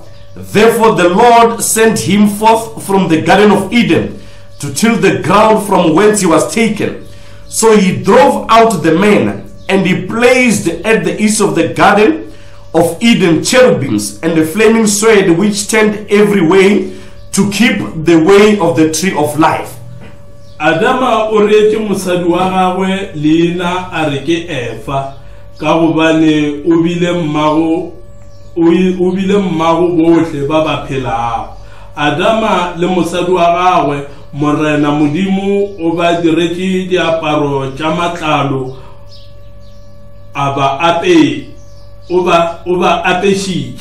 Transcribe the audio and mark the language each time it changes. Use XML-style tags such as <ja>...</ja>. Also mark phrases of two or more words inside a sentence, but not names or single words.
<en>Therefore the Lord sent him forth from the Garden of Eden to till the ground from whence he was taken. So he drove out the man, and he placed at the east of the Garden of Eden cherubims and a flaming sword which turned every way to keep the way of the tree of life.</en> <nso>Adama oreke musadi wa gagwe leina a re ke Efa ka gobane o bile mmago bohle ba ba phelago. Adama le musadi wa gagwe morena modimo o ba diretse diaparo tša matlalo aba apešitše.</nso>